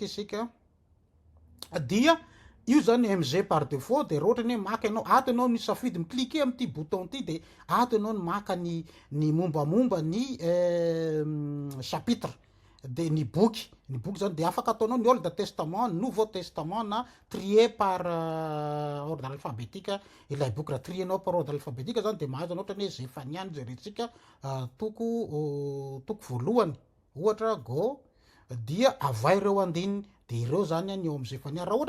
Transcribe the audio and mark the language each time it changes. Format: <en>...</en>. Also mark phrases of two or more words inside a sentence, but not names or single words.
<mg>isika dia io zany mg</mg> <fr>par défaut</fr> <mg>de raha ohatra ny hoe maka ianao ato ianao ny safidy micliquer am'ty bouton ty de ato ianao ny maka ny mombamomba ny chapitre de ny boky zany de afaka ataonao ny</mg> <en>old testament</en> <fr>nouveau testament</fr> <mg>na</mg> <fr>trier par ordre alphabétique</fr> <mg>ilay boky raha trienao</mg> <fr>par ordre alphabétique</fr> <mg>zany de mahazo anao ohatra ny hoe Zefania jerentsika toko voalohany ohatra go dia avay reo andininy de ireo zany ny eo amy Zefania raha ohatra</mg>